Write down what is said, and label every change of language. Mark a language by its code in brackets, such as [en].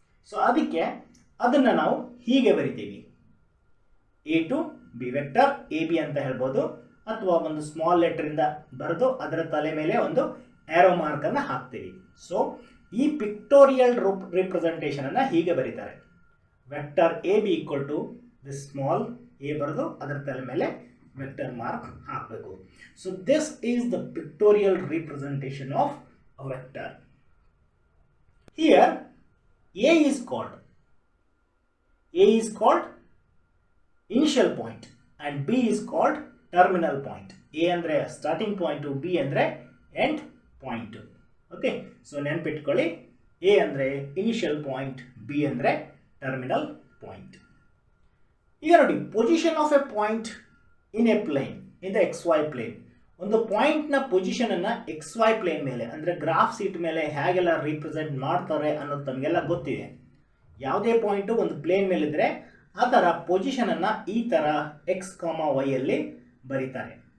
[kn] So ಅದಕ್ಕೆ ಅದನ್ನು ನಾವು ಹೀಗೆ ಬರಿತೀವಿ, A to B vector, A B ಅಂತ ಹೇಳ್ಬೋದು, ಅಥವಾ ಒಂದು ಸ್ಮಾಲ್ ಲೆಟರಿಂದ ಬರೆದು ಅದರ ತಲೆ ಮೇಲೆ ಒಂದು ಆರೋ ಮಾರ್ಕನ್ನು ಹಾಕ್ತೀವಿ. ಸೊ ಈ ಪಿಕ್ಟೋರಿಯಲ್ ರಿಪ್ರೆಸೆಂಟೇಷನನ್ನು ಹೀಗೆ ಬರೀತಾರೆ. [en] vector A B equal to this small a [kn] ಬರೆದು ಅದರ ತಲೆ ಮೇಲೆ [en] vector mark [kn] ಹಾಕಬೇಕು. [en] So this is the pictorial representation of a vector. Here A is called initial point and B is called terminal point. A ಅಂದ್ರೆ starting point, B ಅಂದ್ರೆ end point. ಓಕೆ, ಸೊ [kn] ನೆನಪಿಟ್ಕೊಳ್ಳಿ, [en] A ಅಂದ್ರೆ initial point, B ಅಂದ್ರೆ terminal point. [kn] ಈಗ ನೋಡಿ, [en] Position of a point in a plane, in the XY plane. [kn] ಒಂದು ಪಾಯಿಂಟ್ನ ಪೊಸಿಷನನ್ನು XY plane ಮೇಲೆ ಅಂದರೆ ಗ್ರಾಫ್ ಶೀಟ್ ಮೇಲೆ ಹೇಗೆಲ್ಲ ರಿಪ್ರೆಸೆಂಟ್ ಮಾಡ್ತಾರೆ ಅನ್ನೋದು ತಮಗೆಲ್ಲ ಗೊತ್ತಿದೆ. ಯಾವುದೇ ಪಾಯಿಂಟು ಒಂದು ಪ್ಲೇನ್ ಮೇಲಿದ್ರೆ ಅದರ ಪೊಸಿಷನನ್ನು ಈ ಥರ X, Y ಅಲ್ಲಿ ಬರೀತಾರೆ.